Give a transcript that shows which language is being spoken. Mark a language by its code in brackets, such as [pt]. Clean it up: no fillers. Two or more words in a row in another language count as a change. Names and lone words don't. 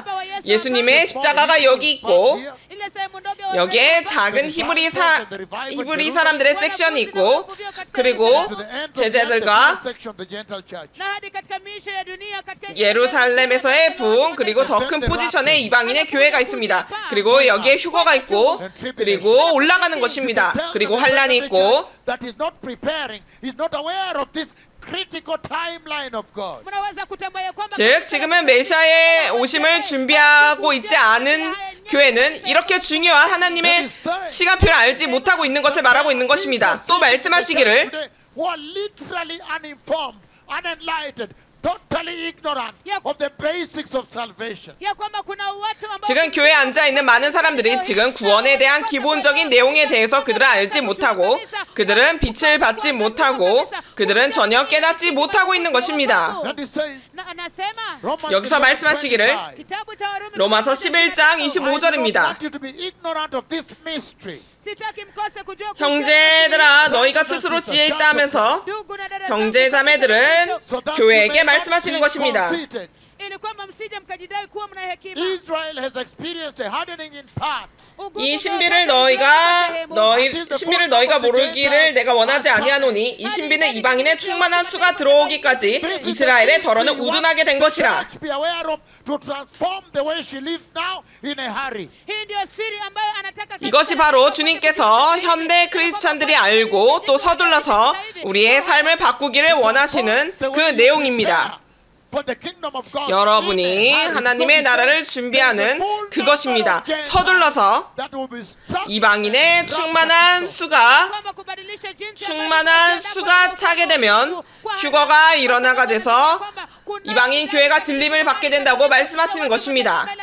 [ko] 예수님의 십자가가 여기 있고 여기에 작은 히브리 사람들의 섹션이 있고 그리고 제자들과 예루살렘에서의 부흥, 그리고 더 큰 포지션의 이방인의 교회가 있습니다. 그리고 여기에 휴거가 있고 그리고 올라가는 것입니다. 그리고 환란이 있고 [en] critical timeline of God. [sw] mnaweza kutambua ya kwamba [ko] 즉 지금은 메시아의 오심을 준비하고 있지 않은 교회는 이렇게 중요한 하나님의 시간표를 알지 못하고 있는 것을 말하고 있는 것입니다. 또 말씀하시기를 [en] Who are literally uninformed, unenlightened, totally ignorant of the basics of salvation. [sw] ya kwamba kuna watu ambao [ko] 지금 교회에 앉아있는 많은 사람들이 지금 구원에 대한 기본적인 내용에 대해서 그들은 알지 못하고 그들은 빛을 받지 못하고 그들은 전혀 깨닫지 못하고 있는 것입니다. [sw] anasema [ko] 여기서 말씀하시기를 [sw] kitabu cha Warumi [ko] 로마서 11장 25절입니다. [en] want you to be ignorant of this mystery. [sw] sitaki mkose kujua [ko] 형제들아 너희가 스스로 지혜 있다 하면서 형제 자매들은 교회에게 말씀하시는 것입니다. [sw] ili kwamba msije mkajidai kuwa mna hekima. [en] Israel has experienced a hardening in part. [ko] 이 신비를 너희가 모르기를 내가 원하지 아니하노니 이 신비는 이방인의 충만한 수가 들어오기까지 이스라엘의 덜어는 우둔하게 된 것이라. [en] Be aware of to transform the way she lives now in a hurry. [sw] Hii ndio siri ambayo anataka [ko] 이것이 바로 주님께서 현대 크리스찬들이 알고 또 서둘러서 우리의 삶을 바꾸기를 원하시는 그 내용입니다. 여러분이 하나님의 나라를 준비하는 그것입니다. 서둘러서 이방인의 충만한 수가 차게 되면 휴거가 일어나가 돼서 이방인 교회가 들림을 받게 된다고 말씀하시는 것입니다.